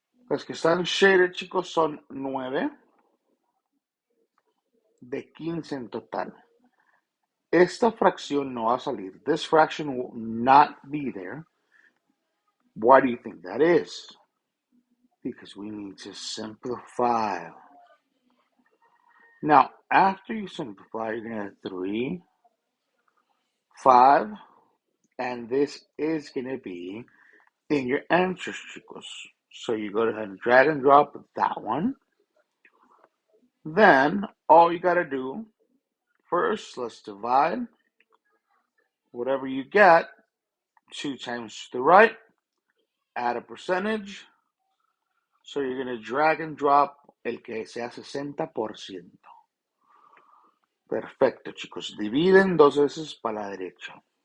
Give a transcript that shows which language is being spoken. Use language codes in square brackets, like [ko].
[es] Los que están shaded, chicos, son 9 de 15 en total. Esta fracción no va a salir. [en] This fraction will not be there. Why do you think that is? Because we need to simplify. Now, after you simplify, you're going to have 3, 5, and this is going to be in your answers, chicos. So you go ahead and drag and drop that one. Then, all you got to do, first, let's divide. Whatever you get, 2 times to the right, add a percentage. So you're going to drag and drop [es] el que sea 60%. Perfecto, chicos. Dividen 2 veces para la derecha.